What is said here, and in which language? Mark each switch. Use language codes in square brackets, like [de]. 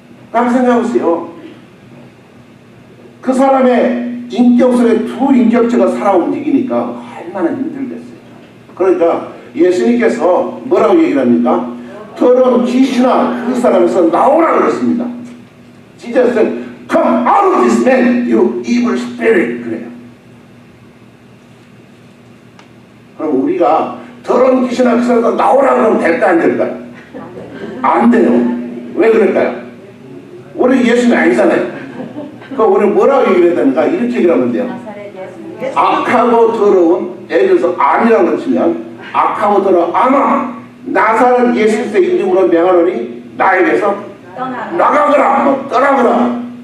[ko] 딱 생각해보세요. 그 사람의 인격 속에 두 인격체가 살아 움직이니까 얼마나 힘들겠어요. 그러니까 예수님께서 뭐라고 얘기를 합니까? 더러운 귀신아 그 사람에서 나오라 그랬습니다. [en] Jesus said, come out of this man, you evil spirit. [ko] 그래요. 그럼 우리가 더러운 귀신아 그 사람에서 나오라 그러면 될까 안 될까요? 안 돼요. 왜 그럴까요? 우리 예수님이 아니잖아요. 그럼 우리 뭐라고 얘기를 해야 되는가? 이렇게 얘기를 하면 돼요. 악하고 더러운, 예를 들어서 암이라고 치면 악하고 더러운 암아 나사렛 예수 그리스도의 이름으로 명하노니 나에게서 나가거라, 떠나거라.